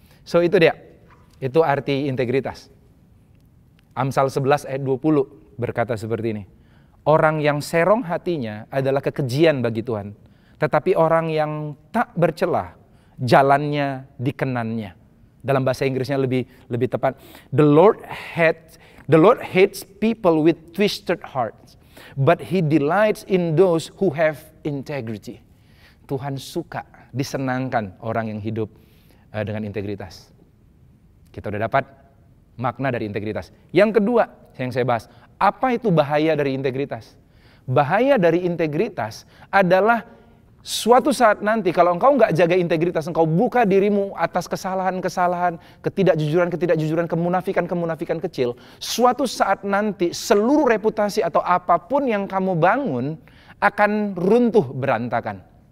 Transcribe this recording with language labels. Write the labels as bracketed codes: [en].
[id] So itu dia, itu arti integritas. Amsal 11 ayat 20 berkata seperti ini. Orang yang serong hatinya adalah kekejian bagi Tuhan, tetapi orang yang tak bercelah, jalannya dikenannya. Dalam bahasa Inggrisnya lebih tepat. [en] The Lord hates people with twisted hearts, but He delights in those who have integrity. [id] Tuhan suka, disenangkan orang yang hidup dengan integritas. Kita udah dapat makna dari integritas. Yang kedua yang saya bahas, apa itu bahaya dari integritas? Bahaya dari integritas adalah suatu saat nanti kalau engkau nggak jaga integritas, engkau buka dirimu atas kesalahan-kesalahan, ketidakjujuran, kemunafikan kecil, suatu saat nanti seluruh reputasi atau apapun yang kamu bangun akan runtuh berantakan.